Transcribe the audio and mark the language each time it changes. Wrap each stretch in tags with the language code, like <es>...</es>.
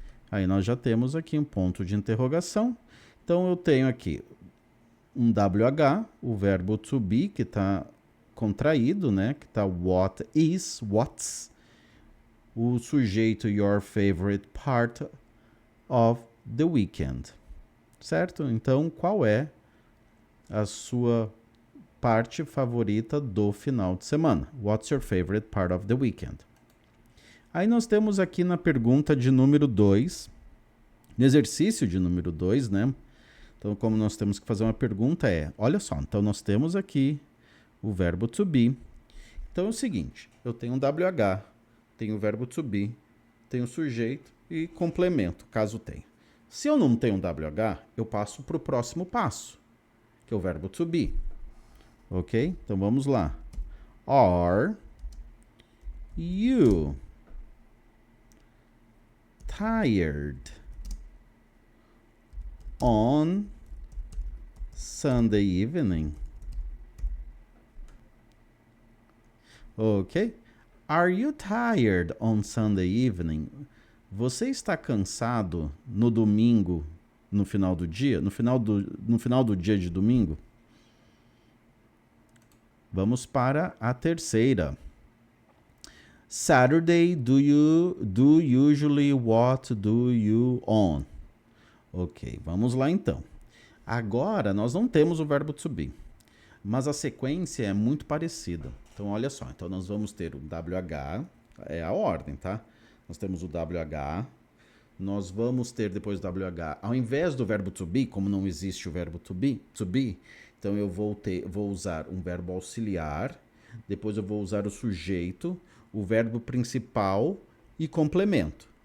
<pt>Aí nós já temos aqui um ponto de interrogação. Então eu tenho aqui um WH, o verbo to be, que está contraído, né? Que está</pt> <en>what is, what's.</en> <pt>O sujeito</pt> <en>your favorite part of the weekend.</en> <pt>Certo? Então qual é a sua parte favorita do final de semana?</pt> <en>What's your favorite part of the weekend?</en> <pt>Aí nós temos aqui na pergunta de número 2, no exercício de número 2, né? Então, como nós temos que fazer uma pergunta olha só, então nós temos aqui o verbo to be. Então é o seguinte, eu tenho um WH, tenho o verbo to be, tenho o sujeito e complemento, caso tenha. Se eu não tenho um WH, eu passo para o próximo passo, que é o verbo to be. Ok? Então vamos lá.</pt> <en>Are you tired on Sunday evening? Ok? Are you tired on Sunday evening?</en> <pt>Você está cansado no domingo, no final do dia? No final do dia de domingo? Vamos para a terceira.</pt> <en>Saturday, do usually what do you on?</en> <pt>Ok, vamos lá então. Agora, nós não temos o verbo to be, mas a sequência é muito parecida. Então, olha só. Então, nós vamos ter o WH, é a ordem, tá? Nós temos o WH, nós vamos ter depois do WH, ao invés do verbo to be, como não existe o verbo to be, então eu vou usar um verbo auxiliar, depois eu vou usar o sujeito, o verbo principal e complemento.</pt>